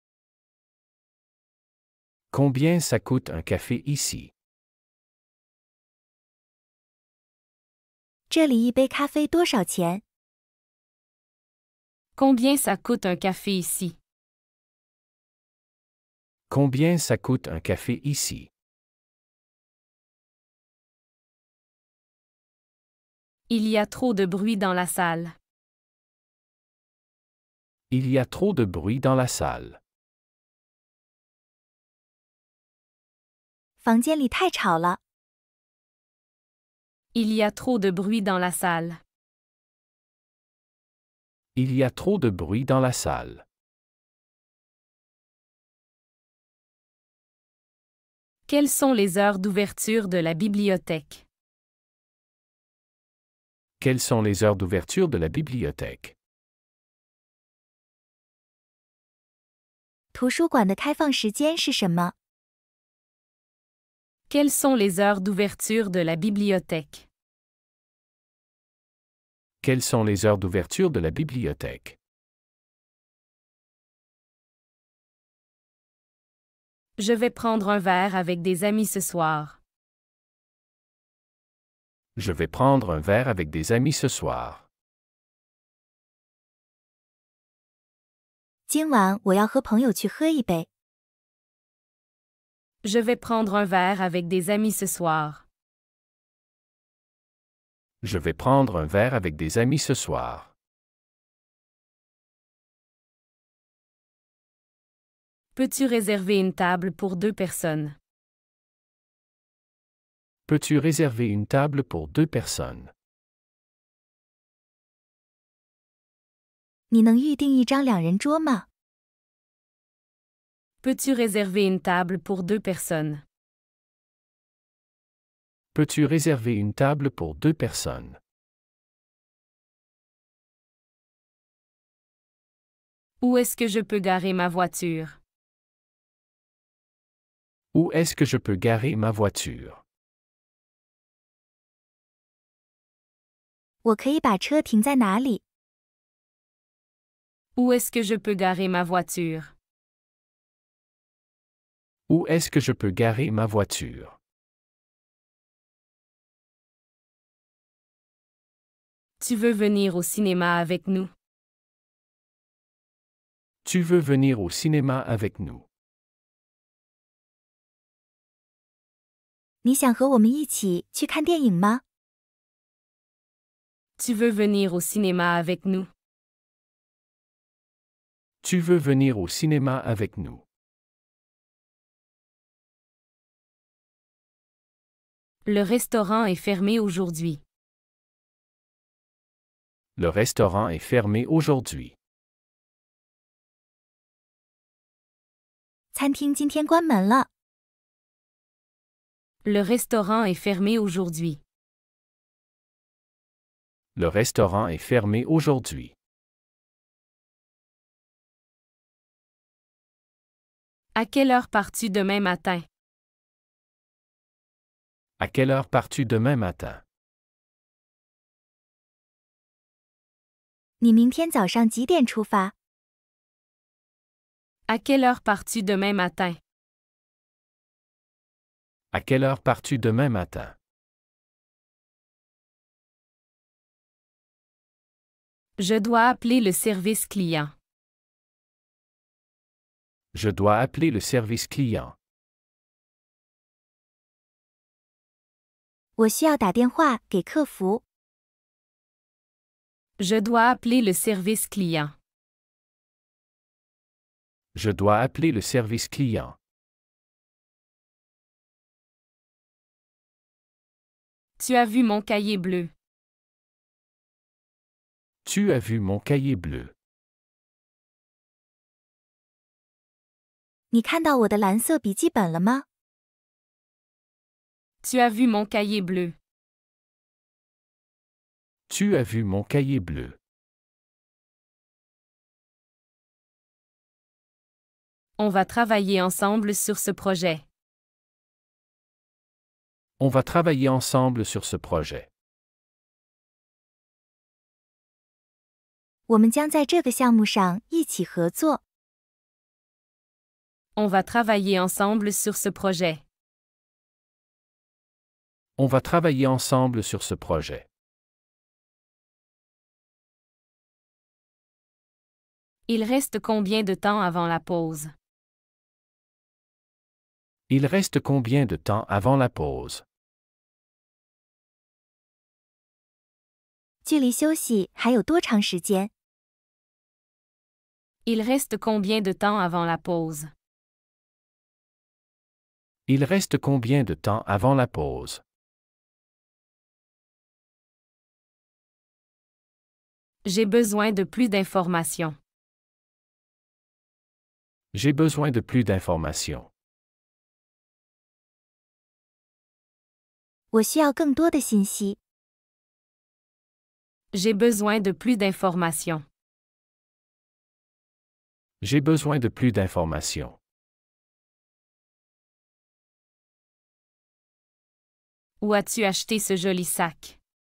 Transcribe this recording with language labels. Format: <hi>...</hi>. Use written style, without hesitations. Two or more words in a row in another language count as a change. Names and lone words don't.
<fr>Combien ça coûte un café ici?</fr> <zh>这里一杯咖啡多少钱？</zh> <fr>Combien ça coûte un café ici? Combien ça coûte un café ici? Il y a trop de bruit dans la salle. Il y a trop de bruit dans la salle.</fr> <zh>房间里太吵了。</zh> <fr>Il y a trop de bruit dans la salle. Il y a trop de bruit dans la salle. Quelles sont les heures d'ouverture de la bibliothèque? Quelles sont les heures d'ouverture de la bibliothèque?</fr> <zh>图书馆的开放时间是什么？</zh> <fr>Quelles sont les heures d'ouverture de la bibliothèque? Quelles sont les heures d'ouverture de la bibliothèque? Je vais prendre un verre avec des amis ce soir. Je vais prendre un verre avec des amis ce soir.</fr> <zh>今晚我要和朋友去喝一杯。</zh> <fr>Je vais prendre un verre avec des amis ce soir. Je vais prendre un verre avec des amis ce soir. Peux-tu réserver une table pour 2 personnes? Peux-tu réserver une table pour 2 personnes?</fr> <zh>你能预订一张两人桌吗？</zh> <fr>Peux-tu réserver une table pour 2 personnes? Peux-tu réserver une table pour 2 personnes? Où est-ce que je peux garer ma voiture? Où est-ce que je peux garer ma voiture?</fr> <zh>我可以把车停在哪里？</zh> <fr>Où est-ce que je peux garer ma voiture? Où est-ce que je peux garer ma voiture? Tu veux venir au cinéma avec nous? Tu veux venir au cinéma avec nous?</fr> <zh>你想和我们一起去看电影吗？</zh> <fr>Tu veux venir au cinéma avec nous? Tu veux venir au cinéma avec nous? Le restaurant est fermé aujourd'hui. Le restaurant est fermé aujourd'hui.</fr> <zh>餐厅今天关门了。</zh> <fr>Le restaurant est fermé aujourd'hui. Le restaurant est fermé aujourd'hui. À quelle heure pars-tu demain matin? À quelle heure pars-tu demain matin?</fr> <zh>你明天早上几点出发？</zh> <fr>À quelle heure pars-tu demain matin? À quelle heure pars-tu demain matin? Je dois appeler le service client. Je dois appeler le service client.</fr> <zh>我需要打电话给客服。</zh> <fr>Je dois appeler le service client. Je dois appeler le service client. Tu as vu mon cahier bleu. Tu as vu mon cahier bleu.</fr> <zh>你看到我的蓝色笔记本了吗？</zh> <fr>Tu as vu mon cahier bleu. Tu as vu mon cahier bleu. On va travailler ensemble sur ce projet. On va travailler ensemble sur ce projet.</fr> <zh>我们将在这个项目上一起合作。</zh> <fr>On va travailler ensemble sur ce projet. On va travailler ensemble sur ce projet. Il reste combien de temps avant la pause? Il reste combien de temps avant la pause?</fr> <zh>距离休息还有多长时间？</zh> <fr>Il reste combien de temps avant la pause? Il reste combien de temps avant la pause? J'ai besoin de plus d'informations. J'ai besoin de plus d'informations.</fr> <zh>我需要更多的信息。</zh> <fr>J'ai besoin de plus d'informations. J'ai besoin de plus d'informations. Où as-tu acheté ce joli sac?</fr>